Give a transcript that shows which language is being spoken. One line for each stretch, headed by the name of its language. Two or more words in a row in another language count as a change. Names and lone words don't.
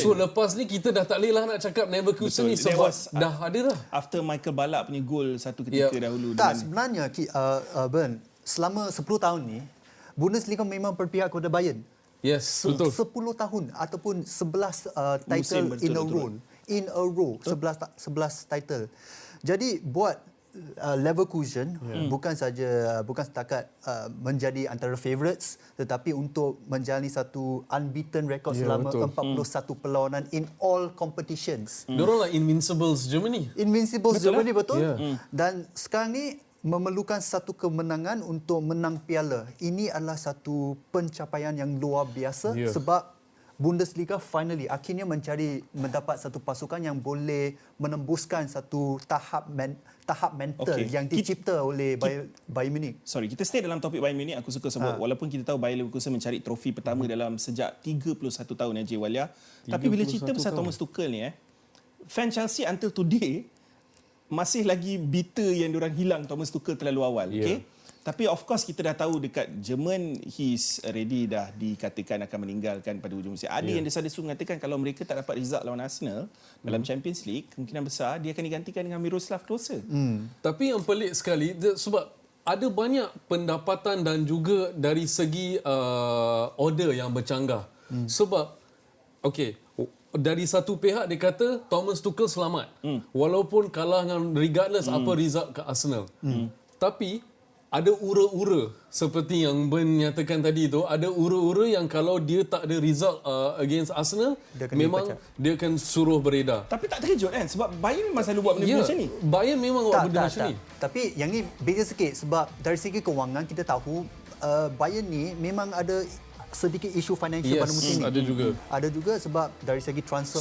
Malay: So lepas ni kita dah tak boleh lah nak cakap Neverkusen ni Betul. sebab
English: That was,
Malay: dah ada dah. After Michael Ballack punya gol satu ketika dahulu. Tak, sebenarnya Ben, selama 10 tahun ni Bundesliga memang berpihak kepada Bayern. Yes, betul. 10 tahun ataupun 11 title Musim
English: in a row 11 title.
Malay: Jadi buat Leverkusen bukan setakat menjadi antara favourites tetapi untuk menjalani satu
English: unbeaten record
Malay: selama 41 perlawanan
English: in all competitions.
Malay: Diorang lah Invincibles Germany. Invincibles Germany betul. Yeah. Dan sekarang ni memerlukan satu kemenangan untuk menang piala. Ini adalah satu pencapaian yang luar biasa sebab Bundesliga finally akhirnya mendapat satu pasukan yang boleh menembuskan satu tahap mental yang dicipta oleh Bayern Munich. Sorry, kita stay dalam topik Bayern Munich. Aku suka sebut walaupun kita tahu Bayer Leverkusen mencari trofi pertama dalam sejak 31 tahun J. Walia. Tapi bila cerita pasal Thomas Tuchel ni fan Chelsea
English: until today
Malay: masih lagi bitter yang diorang hilang Thomas Tuchel terlalu awal. Okay? Tapi
English: of course
Malay: kita dah tahu dekat Jerman
English: he's already
Malay: dah dikatakan akan meninggalkan pada hujung musim. Ada yang desa-desu mengatakan kalau mereka tak dapat result lawan Arsenal dalam Champions League, kemungkinan besar dia akan digantikan dengan Miroslav Klose. Tapi yang pelik sekali sebab ada banyak pendapatan dan juga dari segi order yang bercanggah. Sebab dari satu pihak dia kata Thomas Tuchel selamat. Walaupun kalah dengan regardless apa result ke Arsenal. Tapi ada ura-ura seperti yang Ben nyatakan tadi tu, ada ura-ura yang kalau dia tak ada result against Arsenal, dia akan suruh beredar. Tapi tak terkejut kan sebab Bayern memang selalu buat benda macam ni. Bayern memang buat benda macam ni. Tapi yang ni beza sikit sebab dari segi kewangan kita tahu Bayern ni memang ada sedikit isu financial pada musim ni. Ada juga sebab dari segi transfer